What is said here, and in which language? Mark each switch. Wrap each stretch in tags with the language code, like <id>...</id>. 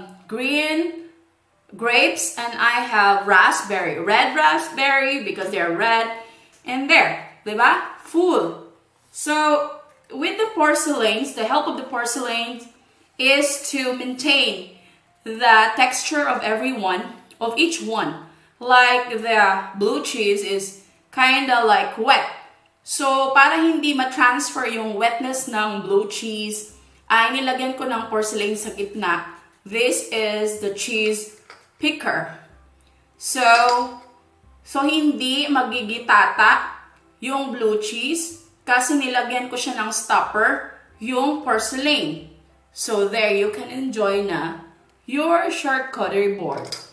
<en>green grapes, and I have raspberry, red raspberry because they're red, and there, diba? Full. So with the porcelains, the help of the porcelains is to maintain the texture of each one. Like the blue cheese is kinda like wet.</en> <tl>So para hindi ma-transfer yung wetness ng blue cheese, ay nilagyan ko ng porcelain sa gitna.</tl> <en>This is the cheese picker.</en> <tl>So hindi magigitata yung blue cheese kasi nilagyan ko siya ng stopper, yung porcelain.</tl> <en>So there, you can enjoy na your charcuterie board.</en>